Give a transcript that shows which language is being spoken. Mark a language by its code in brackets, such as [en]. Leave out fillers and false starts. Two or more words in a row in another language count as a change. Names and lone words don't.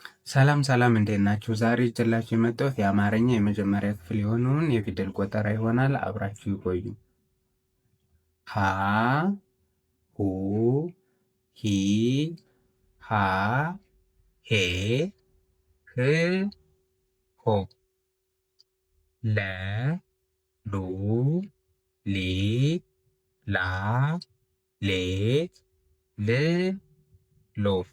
[am] ሰላም ሰላም እንዴት ናችሁ? ዛሬ ይዤላችሁ የመጣሁት የአማርኛ የመጀመሪያ ክፍል የሆነውን የፊደል ቆጠራ ይሆናል። አብራችሁ ይቆዩ። ሀ ሁ ሂ ሃ ሄ ህ ሆ ለ ሉ ሊ ላ ሌ ል ሎ